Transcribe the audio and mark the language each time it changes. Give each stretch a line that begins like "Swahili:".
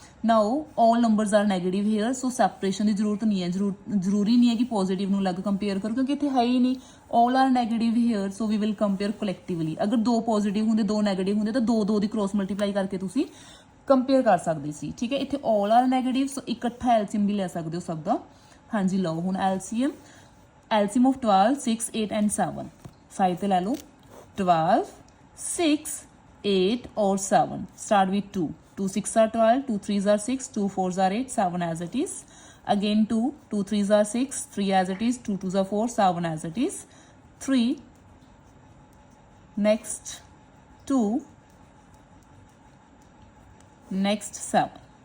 English: now all numbers are negative here, so separation
Punjabi: ਦੀ ਜ਼ਰੂਰਤ ਨਹੀਂ ਹੈ। ਜ਼ਰੂਰੀ ਨਹੀਂ ਹੈ ਕਿ ਪੋਜ਼ਿਟਿਵ ਨੂੰ ਅਲੱਗ ਕੰਪੇਅਰ ਕਰੋ, ਕਿਉਂਕਿ ਇੱਥੇ ਹੈ ਹੀ ਨਹੀਂ।
English: all are negative here, so we will compare collectively।
Punjabi: ਅਗਰ ਦੋ ਪੋਜ਼ਿਟਿਵ ਹੁੰਦੇ ਦੋ ਨੈਗੇਟਿਵ ਹੁੰਦੇ ਤਾਂ ਦੋ ਦੀ ਕ੍ਰੋਸ ਮਲਟੀਪਲਾਈ ਕਰਕੇ ਤੁਸੀਂ ਕੰਪੇਅਰ ਕਰ ਸਕਦੇ ਸੀ ਠੀਕ ਹੈ। ਇੱਥੇ
English: all are negative, so
Punjabi: ਇਕੱਠਾ ਐਲਸੀਐਮ ਵੀ ਲੈ ਸਕਦੇ ਹੋ ਸਭ ਦਾ। ਹਾਂਜੀ ਲਓ ਹੁਣ ਐਲਸੀਐਮ of 12 6 8 and 7 ਸਾਈਡ ਤੇ ਲੈ ਲਓ।
English: 12 6 8 or 7 start with 2 2 6 are 12 2 3s are 6 2 4s are 8 7 as it is, again 2 2 3s are 6 3 as it is, 2 2s are 4 7 as it is, 3 next 2 next 7।